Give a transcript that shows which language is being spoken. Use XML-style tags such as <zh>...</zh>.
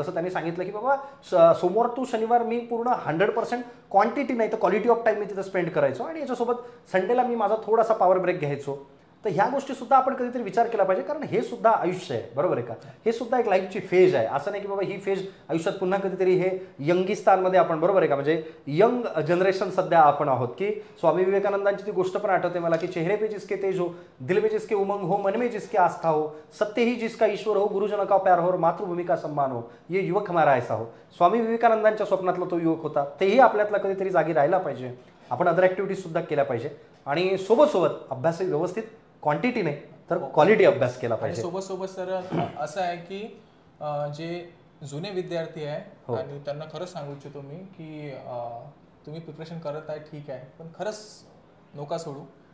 <mr>जसं त्यांनी सांगितलं की बाबा सोमवार टू शनिवार मी पूर्ण 100% क्वांटिटी नाही तर क्वालिटी ऑफ टाईम मी तिथं स्पेंड करायचो, आणि याच्यासोबत संडेला मी माझा थोडासा पॉवर ब्रेक घ्यायचो. तर ह्या गोष्टी सुद्धा आपण कधीतरी विचार केला पाहिजे, कारण हे सुद्धा आयुष्य आहे, बरोबर आहे का. हे सुद्धा एक लाईफची फेज आहे, असं नाही की बाबा ही फेज आयुष्यात पुन्हा कधीतरी हे यंगिस्तानमध्ये आपण, बरोबर आहे का, म्हणजे यंग जनरेशन सध्या आपण आहोत. की स्वामी विवेकानंदांची ती गोष्ट पण आठवते मला, की</mr> <hi>चेहरे पे जिसके तेज हो, दिल में जिसके उमंग हो, मन में जिसके आस्था हो, सत्य ही जिसका ईश्वर हो, गुरुजन का प्यार हो, मातृभूमि का सम्मान हो, ये युवक हमारा ऐसा हो.</hi> <mr>स्वामी विवेकानंदांच्या स्वप्नातला तो युवक होता, तेही आपल्यातला कधीतरी जागी राहायला पाहिजे. आपण अदर ॲक्टिव्हिटीज सुद्धा केल्या पाहिजे, आणि सोबत अभ्यास व्यवस्थित क्वांटिटी नाही तर क्वालिटी अभ्यास केला पाहिजे. सोबत सर असं आहे की जे जुने विद्यार्थी आहे आणि त्यांना खरंच सांगू इच्छितो मी की तुम्ही प्रिपरेशन करत आहे ठीक आहे, पण खरंच नोका सोडू.</mr>